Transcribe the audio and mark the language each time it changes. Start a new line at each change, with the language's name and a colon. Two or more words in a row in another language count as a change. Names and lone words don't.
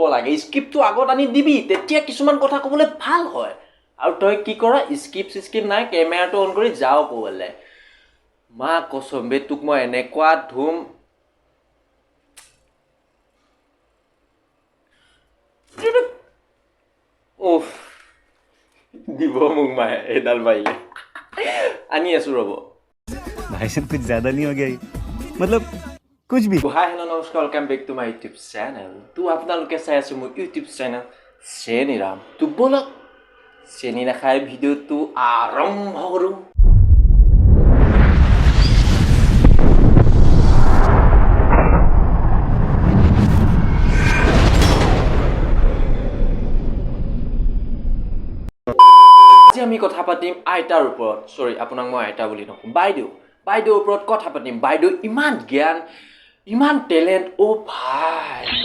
Assamese: লাগে স্ক্ৰিপ্টটো আগত আনি দিবি তেতিয়া কিছুমান কথা ক'বলৈ ভাল হয় আৰু তই কি কৰা স্ক্ৰিপ্ট নাই কেমেৰাটো অন কৰি যাও ক'বলে
Hindi: माँ कसम
Assamese: বে তোক মই এনেকুৱা ধুম উফ দিব মোক মায়ে এডাল মাৰিলে আনি আছো ৰ'ব
Hindi: भाई साहब कुछ ज्यादा नहीं हो गया ये? मतलब कुछ भी
English: hi hello नमस्कार welcome back to my YouTube channel
Assamese: तो আপোনালোকে চাই আছে মোৰ ইউটিউব চেনেল Seni Raam তো বলক চেনি নাখাই ভিডিওটো আৰম্ভ কৰো আজি আমি কথা পাতিম আইতাৰ ওপৰত সৰি আপোনাক মই আইতা বুলি নকম বাইদেউৰ ওপৰত কথা পাতিম বাইদেউ ইমান জ্ঞান ইমান টেলেন্ট ও ভাই